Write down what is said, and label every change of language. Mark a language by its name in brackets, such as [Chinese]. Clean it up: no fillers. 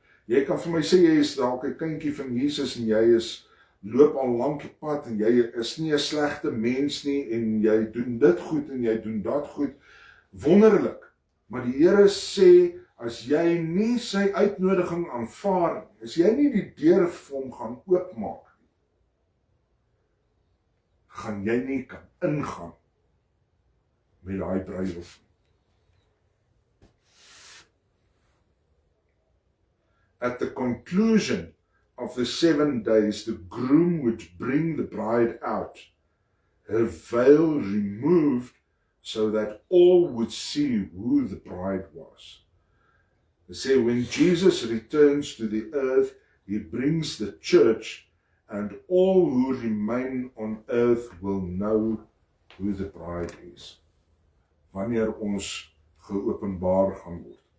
[Afrikaans] Jy kan vir my sê, jy is dalk 'n kindjie van Jesus en jy loop al lank die pad en jy is nie 'n slegte mens nie en jy doen dit goed en jy doen dat goed. Wonderlik. Maar die Here sê, as jy nie sy uitnodiging aanvaar nie, as jy nie die deur vir hom gaan oopmaak nie, gaan jy nie kan ingaan met daai bruilof nie. [English] At the conclusion of the 7 days, the groom would bring the bride out, her veil removed so that all would see who the bride was. They say when Jesus returns to the earth, he brings the church, and all who remain on earth will know who the bride is. [Afrikaans] Wanneer ons geopenbaar gaan word.